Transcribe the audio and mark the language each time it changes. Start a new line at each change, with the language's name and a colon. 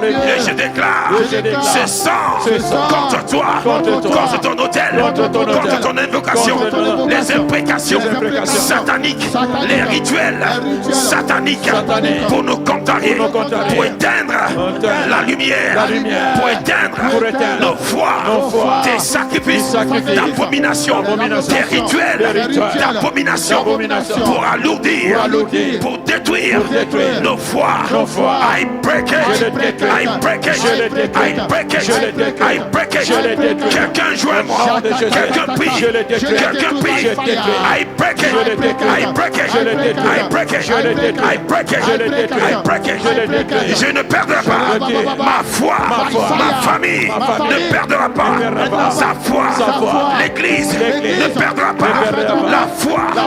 French: Et je déclare ce sang contre toi, contre ton hôtel, contre ton invocation, les imprécations sataniques, les rituels sataniques pour nous contrarier, pour éteindre la lumière, pour éteindre nos foi, tes sacrifices d'abomination, tes rituels d'abomination, pour alourdir, pour détruire nos foi.
English: I break it, I break it, I break it, I break it.
French: Quelqu'un joue à moi, quelqu'un prie,
English: I break it, I break it, I break it, I break it, I break it.
French: Je ne perdrai pas ma foi, ma famille ne perdra pas sa foi, l'église ne perdra pas la foi.